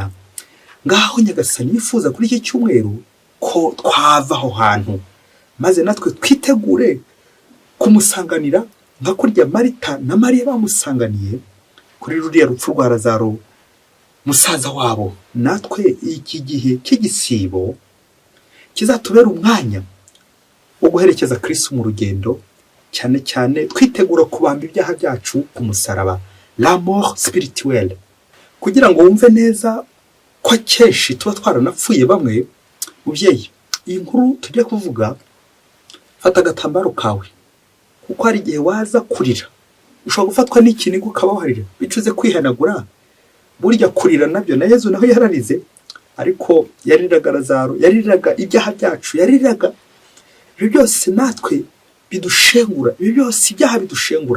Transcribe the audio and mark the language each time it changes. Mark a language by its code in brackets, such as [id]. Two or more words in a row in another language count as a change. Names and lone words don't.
[rw] Ngaho Nyagasani yifuza kuri iki cyumweru ko twava aho hantu, maze natwe twitegure kumusanganira nka kurya Marita na Mariya bamusanganiye kuri ruriya rupfu rwa Lazaro musaza wabo. Natwe iki gihe cy'igisibo kizatubera umwanya wo guherekeza Kristo mu rugendo, cyane cyane twitegura kubamba ibyaha byacu ku musaraba, [fr] la mort spirituelle. [rw] Kugira ngo wumve neza ko akenshi tuba twaranapfuye bamwe, mubyeyi, iyi nkuru tujya kuvuga, fata agatambaro kawe, kuko hari igihe waza kurira, ushobora gufatwa n'ikiniga ukabaharira, bicuze kwihanagura. Burya kurira nabyo na Yesu naho yararize, ariko yariraga Lazaro, yariraga ibyaha byacu, yariraga ibyo byose natwe bidushengura, ibyo byose ibyaha bidushengura.